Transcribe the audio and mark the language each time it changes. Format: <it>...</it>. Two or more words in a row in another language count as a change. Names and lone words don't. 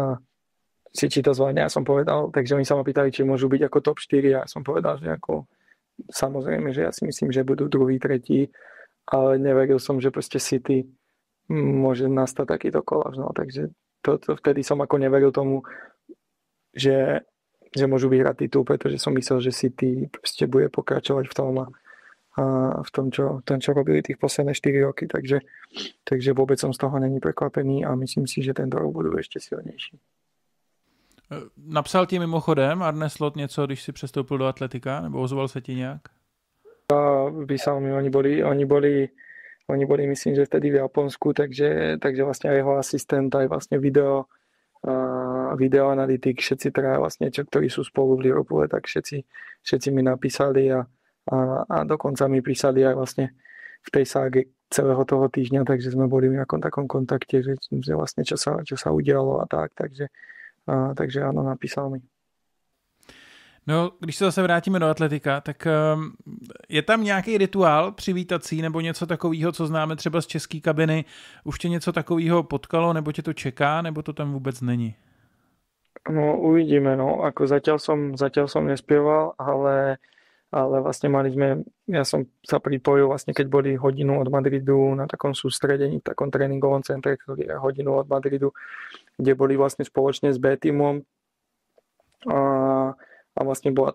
<sk>či to zvládne, ja som povedal, takže oni sa ma pýtali, či môžu byť ako top 4 a ja som povedal, že ako samozrejme, že ja si myslím, že budú druhý, tretí, ale neveril som, že proste City môže nastať takýto kolaps, no, takže vtedy som ako neveril tomu, že môžu vyhrať titul, pretože som myslel, že City proste bude pokračovať v tom a v tom, čo robili tých posledné 4 roky, takže vôbec som z toho není prekvapený a myslím si, že tento rok budú ešte silnejší.</sk> <cs>Napsal ti mimochodem Arne Slot něco, když si přestoupil do Atletika, nebo ozval se ti nějak?</cs> <sk>Písal mi, oni boli myslím, že vtedy v Japonsku, takže vlastne aj jeho asistent, aj vlastne videoanalytik, všetci traja vlastne, ktorí sú spolu v Liverpoole, tak všetci mi napísali a dokonca mi písali aj vlastne v tej ságe celého toho týždňa, takže sme boli v nejakom takom kontakte, že vlastne čo sa udialo a tak, takže áno, napísal mi.</sk> <cs>No, když se zase vrátíme do Atletika, tak je tam nějaký rituál přivítací nebo něco takového, co známe třeba z české kabiny? Už tě něco takového potkalo, nebo tě to čeká, nebo to tam vůbec není?</cs> <sk>No, uvidíme, no. Ako zatiaľ som nespieval, ale vlastne ja som sa pripojil vlastne, keď boli hodinu od Madridu na takom sústredení, v takom tréningovom centre, ktorý je hodinu od Madridu, kde boli vlastne spoločne s B-tímom a vlastne bola</sk>